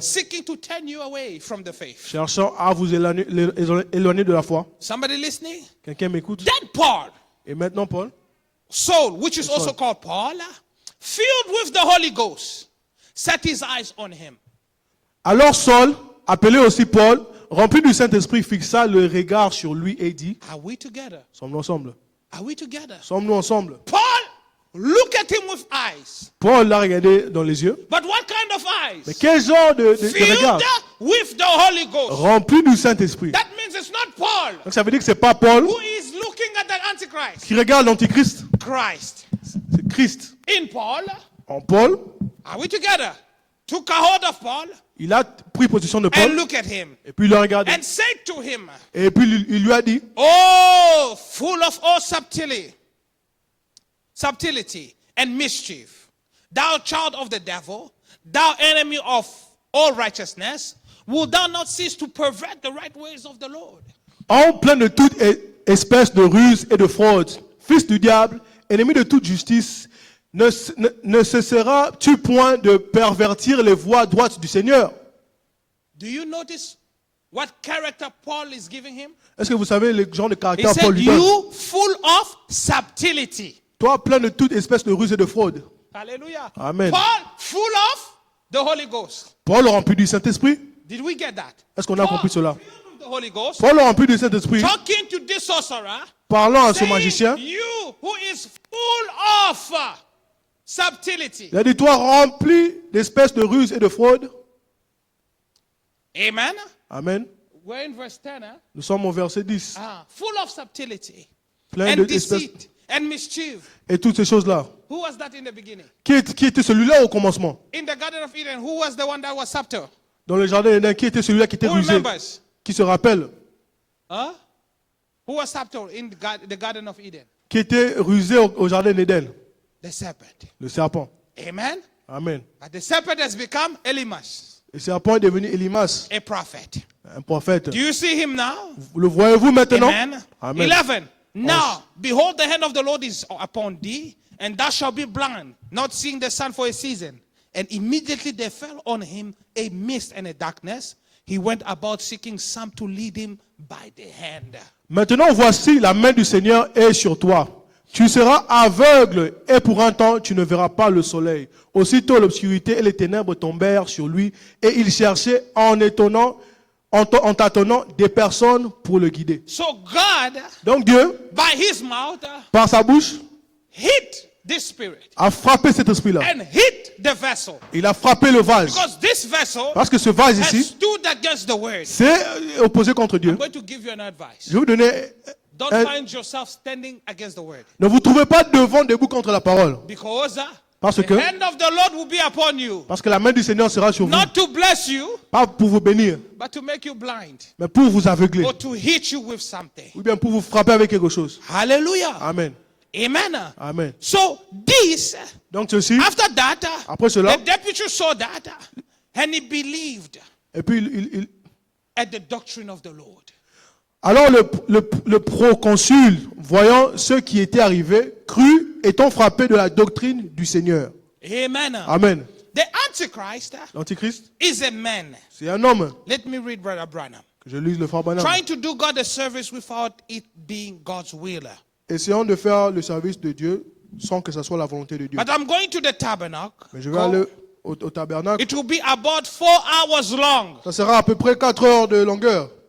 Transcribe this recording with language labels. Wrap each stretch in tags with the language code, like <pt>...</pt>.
<en>Seeking to turn you away from the faith.</en> <fr>Cherchant à vous éloigner de la foi.</fr> <en>Somebody listening?</en> <fr>Quelqu'un m'écoute?</fr> <en>Then Paul,</en> <fr>Et maintenant, Paul,</fr> <en>Saul, which is</en> <fr>Saul.</fr> <en>also called Paul, filled with the Holy Ghost, set his eyes on him.</en> <fr>alors Saul, appelé aussi Paul, rempli du Saint-Esprit, fixa le regard sur lui et dit,</fr> <en>Are we together?</en> <fr>sommes-nous ensemble?</fr> <en>Are we together?</en> <fr>Sommes-nous ensemble?</fr> <en>Paul looked at him with eyes.</en> <fr>Paul l'a regardé dans les yeux.</fr> <en>But what kind of eyes?</en> <fr>Mais quel genre de regard?</fr> <en>Filled with the Holy Ghost.</en> <fr>Rempli du Saint-Esprit.</fr> <en>That means it's not Paul</en> <fr>Donc ça veut dire que c'est pas Paul</fr> <en>who is looking at the Antichrist.</en> <fr>qui regarde l'Antichrist,</fr> <en>Christ.</en> <fr>c'est Christ.</fr> <en>In Paul,</en> <fr>En Paul,</fr> <en>are we together? Took a hold of Paul</en> <fr>il a pris possession de</fr> <en>and</en> <fr>Paul</fr> <en>look at him</en> <fr>et puis il l'a regardé.</fr> <en>and said to him,</en> <fr>Et puis il lui a dit,</fr> <en>Oh, full of all subtlety and mischief, thou child of the devil, thou enemy of all righteousness, will thou not cease to pervert the right ways of the Lord?</en> <fr>en plein de toute espèce de ruse et de fraude, fils du diable, ennemi de toute justice, ne cesseras-tu point de pervertir les voies droites du Seigneur?</fr> <en>Do you notice what character Paul is giving him?</en> <fr>Est-ce que vous savez le genre de</fr> <en>He</en> <fr>caractère Paul</fr> <en>said,</en> <fr>lui donne?</fr> <en>You full of subtlety.</en> <fr>Toi, plein de toute espèce de ruse et de fraude.</fr> <en>Hallelujah.</en> <fr>Amen.</fr> <en>Paul full of the Holy Ghost.</en> <fr>Paul rempli du Saint-Esprit.</fr> <en>Did we get that?</en> <fr>Est-ce qu'on a compris cela?</fr> <en>Filled with the Holy Ghost,</en> <fr>Paul rempli du Saint-Esprit,</fr> <en>talking to this sorcerer,</en> <fr>parlant à ce</fr> <en>saying,</en> <fr>magicien,</fr> <en>you who is full of subtlety.</en> <fr>il a dit, toi rempli d'espèces de ruse et de fraude.</fr> <en>Amen.</en> <fr>Amen.</fr> <en>We're in verse 10. Huh?</en> <fr>Nous sommes au verset 10.</fr> <en>Full of subtlety</en> <fr>Plein</fr> <en>and</en> <fr>d'espèces</fr> <en>deceit and mischief.</en> <fr>et toutes ces choses-là.</fr> <en>Who was that in the beginning?</en> <fr>Qui était celui-là au commencement?</fr> <en>In the Garden of Eden, who was the one that was subtle?</en> <fr>Dans le jardin d'Éden, qui était celui-là qui était</fr> <en>Who</en> <fr>rusé?</fr> <en>remembers?</en> <fr>Qui se rappelle? Huh?</fr> <en>Who was subtle in the Garden of Eden?</en> <fr>Qui était rusé au jardin d'Éden?</fr> <en>The serpent.</en> <fr>Le serpent.</fr> <en>Amen.</en> <fr>Amen.</fr> <en>But the serpent has become Elimas,</en> <fr>Le serpent est devenu Elimas,</fr> <en>a prophet.</en> <fr>un prophète.</fr> <en>Do you see him now?</en> <fr>Le voyez-vous maintenant?</fr> <en>Amen.</en> <fr>Amen.</fr> <en>11. Now, behold, the hand of the Lord is upon thee, and thou shalt be blind, not seeing the sun for a season. And immediately there fell on him a mist and a darkness. He went about seeking some to lead him by the hand.</en> <fr>Maintenant, voici, la main du Seigneur est sur toi. Tu seras aveugle et pour un temps, tu ne verras pas le soleil. Aussitôt, l'obscurité et les ténèbres tombèrent sur lui et il cherchait en tâtonnant des personnes pour le guider.</fr> <en>So God,</en> <fr>Donc Dieu,</fr> <en>by his mouth,</en> <fr>par sa bouche,</fr> <en>hit this spirit</en> <fr>a frappé cet esprit-là.</fr> <en>and hit the vessel.</en> <fr>Il a frappé le vase.</fr> <en>Because this vessel</en> <fr>Parce que ce vase</fr> <en>has</en> <fr>ici,</fr> <en>stood against the word.</en> <fr>c'est opposé contre Dieu.</fr> <en>I'm going to give you an advice.</en> <fr>Je vais vous donner...</fr> <en>Don't find yourself standing against the word.</en> <fr>Ne vous trouvez pas devant debout contre la parole.</fr> <en>Because</en> <fr>Parce</fr> <en>the</en> <fr>que,</fr> <en>hand of the Lord will be upon you.</en> <fr>parce que la main du Seigneur sera sur vous.</fr> <en>Not to bless you,</en> <fr>Pas pour vous bénir,</fr> <en>but to make you blind.</en> <fr>mais pour vous aveugler.</fr> <en>Or to hit you with something.</en> <fr>Ou bien pour vous frapper avec quelque chose.</fr> <en>Hallelujah.</en> <fr>Amen. Amen. Amen.</fr> <en>So this,</en> <fr>Donc ceci,</fr> <en>after that,</en> <fr>après cela,</fr> <en>the deputy saw that and he believed</en> <fr>et puis</fr> <en>at the doctrine of the Lord.</en> <fr>alors le proconsul, voyant ce qui était arrivé, crut étant frappé de la doctrine du Seigneur.</fr> <en>Amen.</en> <fr>Amen.</fr> <en>The Antichrist</en> <fr>L'Antichrist,</fr> <en>is a man.</en> <fr>c'est un homme.</fr> <en>Let me read Brother Branham.</en> <fr>Que je lise le frère Branham.</fr> <en>Trying to do God a service without it being God's will.</en> <fr>Essayant de faire le service de Dieu sans que ce soit la volonté de Dieu.</fr> <en>But I'm going to the tabernacle.</en> <fr>Mais je vais aller au tabernacle.</fr> <en>It will be about 4 hours long.</en> <fr>Ça sera à peu près 4 heures de longueur.</fr>